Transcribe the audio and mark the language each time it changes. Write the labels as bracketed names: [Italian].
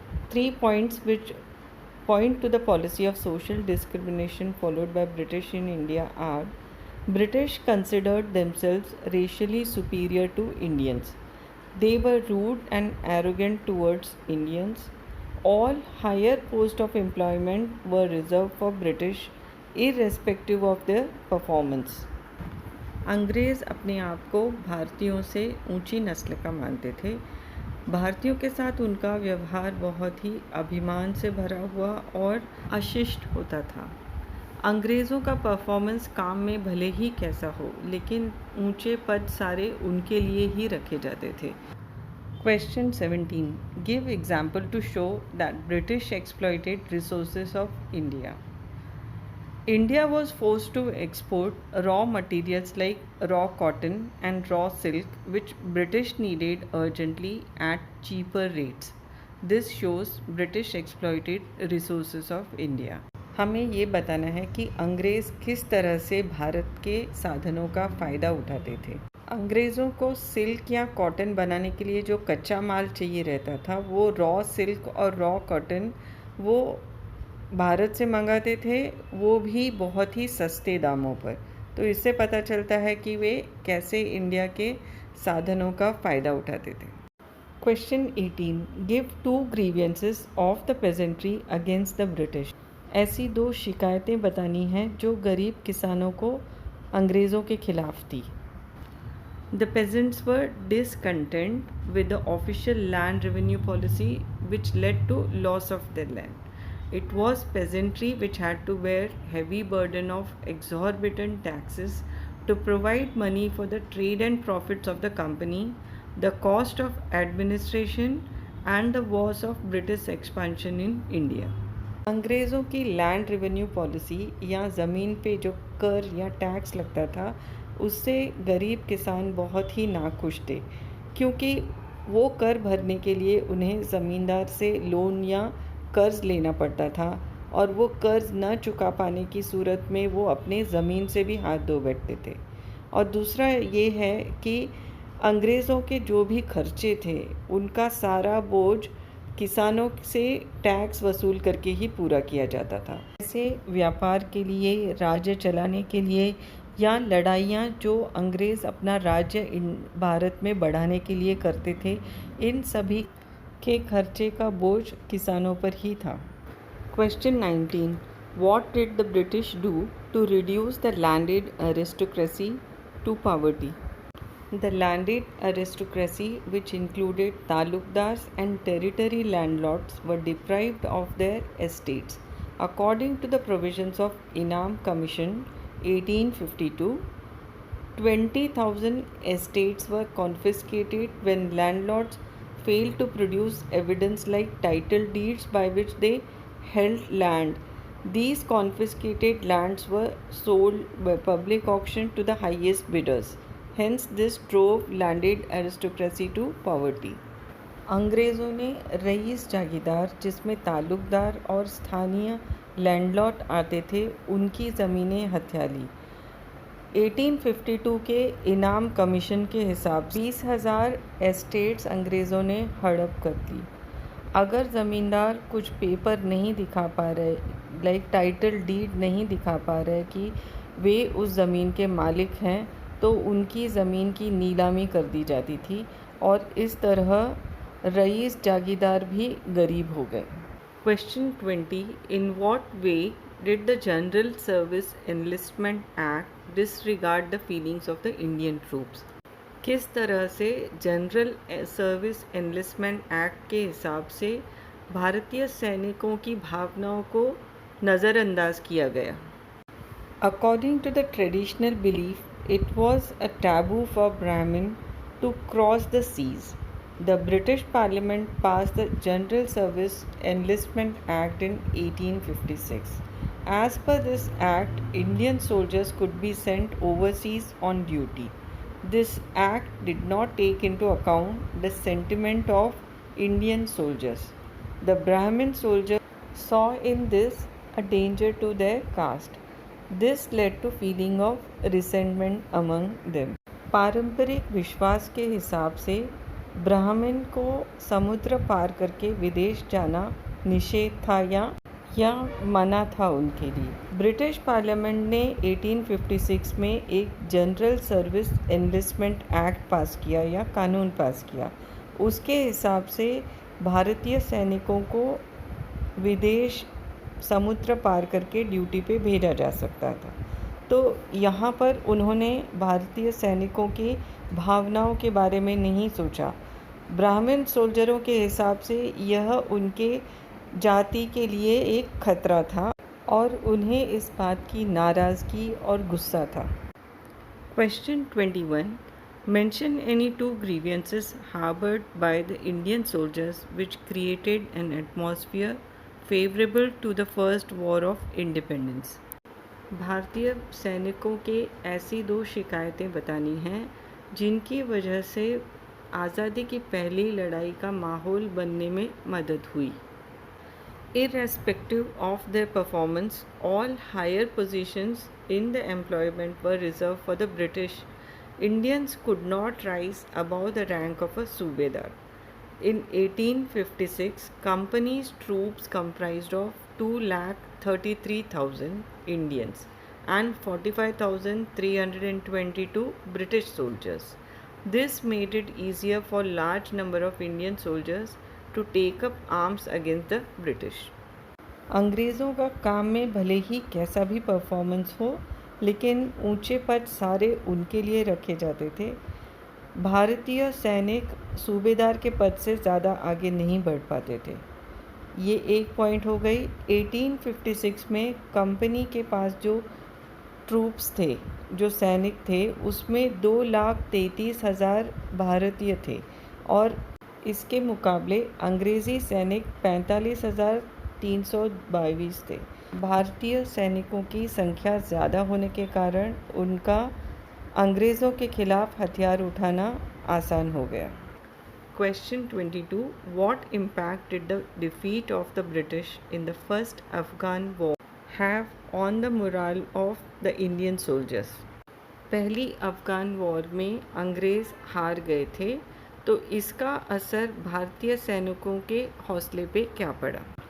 [English] 3 points which point to the policy of social discrimination followed by British in India are: British considered themselves racially superior to Indians. They were rude and arrogant towards Indians. All higher posts of employment were reserved for British irrespective of their performance. [Hindi] अंग्रेज़ अपने आप को भारतीयों से ऊंची नस्ल का मानते थे। भारतीयों के साथ उनका व्यवहार बहुत ही अभिमान से भरा हुआ और अशिष्ट होता था। अंग्रेज़ों का परफॉर्मेंस काम में भले ही कैसा हो, लेकिन ऊंचे पद सारे उनके लिए ही रखे जाते थे। [English] Question 17. Give example to show that British exploited resources of India. India was forced to export raw materials like raw cotton and raw silk, which British needed urgently at cheaper rates. This shows British exploited resources of India. [Hindi] हमें ये बताना है कि अंग्रेज़ किस तरह से भारत के साधनों का फ़ायदा उठाते थे। अंग्रेज़ों को सिल्क या कॉटन बनाने के लिए जो कच्चा माल चाहिए रहता था, वो रॉ सिल्क और रॉ कॉटन वो भारत से मंगाते थे, वो भी बहुत ही सस्ते दामों पर। तो इससे पता चलता है कि वे कैसे इंडिया के साधनों का फ़ायदा उठाते थे। [English] Question 18. Give 2 grievances of the peasantry against the British. [Hindi] ऐसी 2 शिकायतें बतानी हैं जो गरीब किसानों को अंग्रेज़ों के खिलाफ थी। [English] The peasants were discontent with the official land revenue policy which led to loss of their land. It was peasantry which had to bear heavy burden of exorbitant taxes to provide money for the trade and profits of the company, the cost of administration and the wars of British expansion in India. [Hindi] अंग्रेज़ों की land revenue policy या ज़मीन पे जो कर या tax लगता था, उससे गरीब किसान बहुत ही नाखुश थे, क्योंकि वो कर भरने के लिए उन्हें ज़मींदार से लोन या कर्ज़ लेना पड़ता था और वो कर्ज़ न चुका पाने की सूरत में वो अपने ज़मीन से भी हाथ धो बैठते थे। और दूसरा ये है कि अंग्रेज़ों के जो भी खर्चे थे, उनका सारा बोझ किसानों से टैक्स वसूल करके ही पूरा किया जाता था। ऐसे व्यापार के लिए, राज्य चलाने के लिए या लड़ाइयाँ जो अंग्रेज़ अपना राज्य भारत में बढ़ाने के लिए करते थे, इन सभी के खर्चे का बोझ किसानों पर ही था। [English] Question 19. What did the British do to reduce the landed aristocracy to poverty? The landed aristocracy, which included talukdars and territory landlords, were deprived of their estates. According to the provisions of Inam Commission 1852, 20,000 estates were confiscated when landlords failed to produce evidence like title deeds by which they held land. These confiscated lands were sold by public auction to the highest bidders. Hence, this drove landed aristocracy to poverty. [Hindi] अंग्रेज़ों ने rice जागीरदार, जिसमें तालुकदार और स्थानीय landlord आते थे, उनकी ज़मीनें हथिया ली। 1852 के इनाम कमीशन के हिसाब से 20,000 एस्टेट्स अंग्रेज़ों ने हड़प कर दी। अगर ज़मींदार कुछ पेपर नहीं दिखा पा रहे, [English] like title deed [Hindi] नहीं दिखा पा रहे कि वे उस ज़मीन के मालिक हैं, तो उनकी ज़मीन की नीलामी कर दी जाती थी और इस तरह रईस जागीरदार भी गरीब हो गए। [English] Question 20. In what way did the General Service Enlistment Act disregard the feelings of the Indian troops? [Hindi] किस तरह से जनरल सर्विस एनलिस्टमेंट एक्ट के हिसाब से भारतीय सैनिकों की भावनाओं को नज़रअंदाज किया गया? [English] According to the traditional belief, it was a taboo for Brahmin to cross the seas. The British Parliament passed the General Service Enlistment Act in 1856. As per this act, Indian soldiers could be sent overseas on duty. This act did not take into account the sentiment of Indian soldiers. The Brahmin soldiers saw in this a danger to their caste. This led to feeling of resentment among them. [Hindi] पारंपरिक विश्वास के हिसाब से ब्राह्मण को समुद्र पार करके विदेश जाना निषेध था या मना था उनके लिए। ब्रिटिश पार्लियामेंट ने 1856 में एक जनरल सर्विस एनलिस्टमेंट एक्ट पास किया या कानून पास किया। उसके हिसाब से भारतीय सैनिकों को विदेश समुद्र पार करके ड्यूटी पे भेजा जा सकता था। तो यहाँ पर उन्होंने भारतीय सैनिकों की भावनाओं के बारे में नहीं सोचा। ब्राह्मण सोल्जरों के हिसाब से यह उनके जाति के लिए एक खतरा था और उन्हें इस बात की नाराज़गी और गुस्सा था। [English] Question 21. Mention any two grievances harbored by the Indian soldiers which created an atmosphere favorable to the first war of independence. [Hindi] भारतीय सैनिकों के ऐसी दो शिकायतें बतानी हैं जिनकी वजह से आज़ादी की पहली लड़ाई का माहौल बनने में मदद हुई। [English] Irrespective of their performance, all higher positions in the employment were reserved for the British. Indians could not rise above the rank of a Subedar. In 1856, company's troops comprised of 2,33,000 Indians and 45,322 British soldiers. This made it easier for large number of Indian soldiers to take up arms against the British. [Hindi] अंग्रेज़ों का काम में भले ही कैसा भी performance हो, लेकिन ऊंचे पद सारे उनके लिए रखे जाते थे। भारतीय सैनिक सूबेदार के पद से ज़्यादा आगे नहीं बढ़ पाते थे। ये एक पॉइंट हो गई। 1856 में कंपनी के पास जो ट्रूप्स थे, जो सैनिक थे, उसमें 2,33,000 भारतीय थे और इसके मुकाबले अंग्रेज़ी सैनिक 45,322 थे। भारतीय सैनिकों की संख्या ज़्यादा होने के कारण उनका अंग्रेज़ों के खिलाफ हथियार उठाना आसान हो गया। [English] Question 22. What impact did the defeat of the British in the first Afghan war have on the morale of the Indian soldiers? [Hindi] पहली अफ़गान वॉर में अंग्रेज़ हार गए थे, तो इसका असर भारतीय सैनिकों के हौसले पे क्या पड़ा?